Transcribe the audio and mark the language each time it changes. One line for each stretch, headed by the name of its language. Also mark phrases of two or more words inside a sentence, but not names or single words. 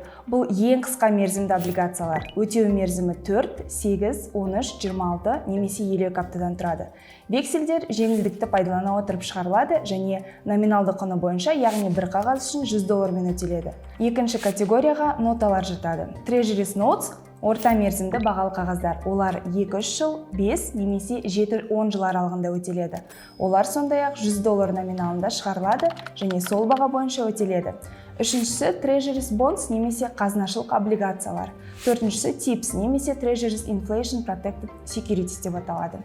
Kazakh: Бұл ең қысқа мерзімді облигациялар. Өтеу мерзімі 4, 8, 13, 26 немесе 52 аптадан тұрады. Вексельдер жеңілдікті пайдалана отырып шығарылады және номиналды құны бойынша, яғни бір қағаз үшін $100 өтеледі. Екінші категорияға ноталар жатады.
English: Treasuries notes
Kazakh: орта мерзімді бағалы қағаздар. Олар 2-3 жыл, 5 немесе 7-10 жыл аралығында өтеледі. Олар сондай-ақ $100 номиналында шығарылады және сол баға бойынша өтеледі. Үшіншісі
English: Treasuries bonds
Kazakh: немесе қазынашылық облигациялар. Төртіншісі TIPS немесе
English: Treasuries Inflation Protected Securities
Kazakh: деп аталады.